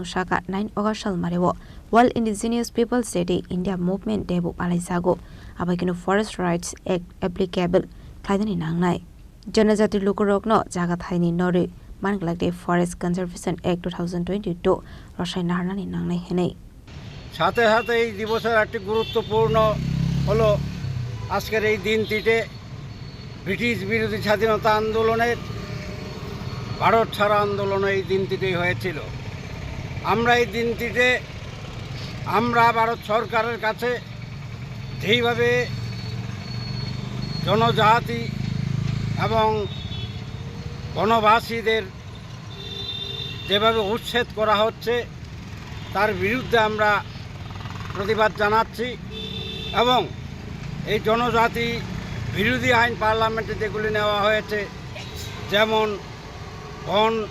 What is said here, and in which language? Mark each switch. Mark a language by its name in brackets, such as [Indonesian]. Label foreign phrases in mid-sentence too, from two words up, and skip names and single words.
[Kok Borok] Shaka 9 Ogashal Marewo World Indigenous People State India Movement Debu Palisago Abagino Forest Rights Act applicable Kaidani Nangnai Janajati Lukurokno Jagathaini Nori Manglagde Forest Conservation Act 2022 Roshay Narnani Nangnai Hene [Bangla] সাথে সাথে এই দিবসের একটি গুরুত্বপূর্ণ হলো আজকের এই দিনটিতে ব্রিটিশ বিরোধী স্বাধীনতা আন্দোলনের ভারত ছাড়া আন্দোলন এই দিনটিতেই হয়েছিল। আমরা এই দিনটিতে আমরা ভারত সরকারের কাছে যেইভাবে জনজাতি এবং বনবাসীদের যেভাবে উচ্ছেদ করা হচ্ছে তার বিরুদ্ধে আমরা প্রতিবাদ জানাচ্ছি এবং এই জনজাতি বিরোধী আইন পার্লামেন্টে যেগুলি নেওয়া হয়েছে যেমন বন